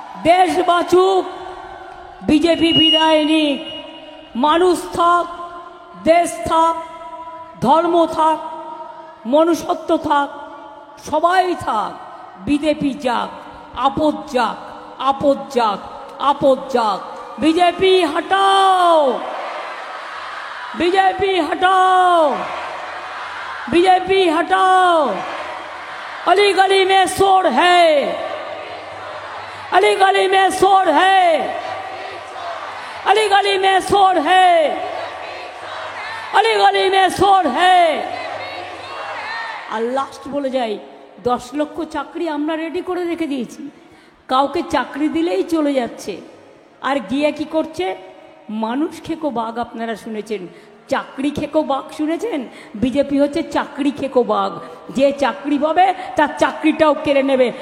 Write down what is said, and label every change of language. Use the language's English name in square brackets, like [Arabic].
[Bangla] দেশ বাঁচুক, বিজেপি বিদায় নিক, মানুষ থাক, দেশ থাক, ধর্ম থাক, মনুষ্যত্ব থাক, সবাই থাক, বিজেপি যাক, আপদ যাক, আপদ যাক, আপদ যাক। [Hindi] बीजेपी हटाओ, बीजेपी हटाओ, बीजेपी हटाओ। अली गली में शोर है, अली गली में शोर है, अली गली में शोर है, अली गली में शोर है। [Bangla] আর লাস্ট বলে যাই, 10 লক্ষ চাকরি আমরা রেডি করে রেখে দিয়েছি। কাউকে চাকরি দিলেই চলে যাচ্ছে, আর গিয়ে কি করছে? মানুষ খেকো বাঘ আপনারা শুনেছেন, চাকরি খেকো বাঘ শুনেছেন? বিজেপি হচ্ছে চাকরি খেকো বাঘ, যে চাকরি পাবে তার চাকরিটাও কেড়ে নেবে।